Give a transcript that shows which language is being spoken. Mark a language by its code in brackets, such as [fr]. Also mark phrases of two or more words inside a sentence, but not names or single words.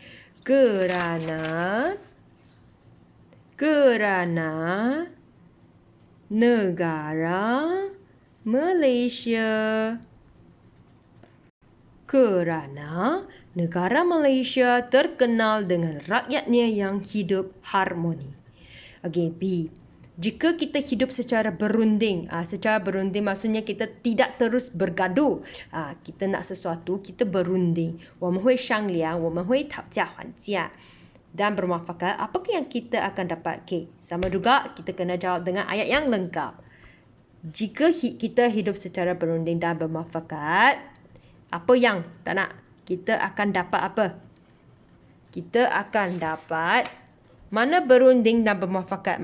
[ms] Kerana negara Malaysia, kerana negara Malaysia terkenal dengan rakyatnya yang hidup harmoni. Okey, B. Jika kita hidup secara berunding, secara berunding maksudnya kita tidak terus bergaduh. Kita nak sesuatu, kita berunding. [zh] 我们会商量，我们会讨价还价 [ms] dan bermuafakat. Apakah yang kita akan dapat? Okey, sama juga kita kena jawab dengan ayat yang lengkap. Jika kita hidup secara berunding dan bermuafakat, apa yang tak nak? Kita akan dapat apa? Kita akan dapat mana berunding dan bermuafakat?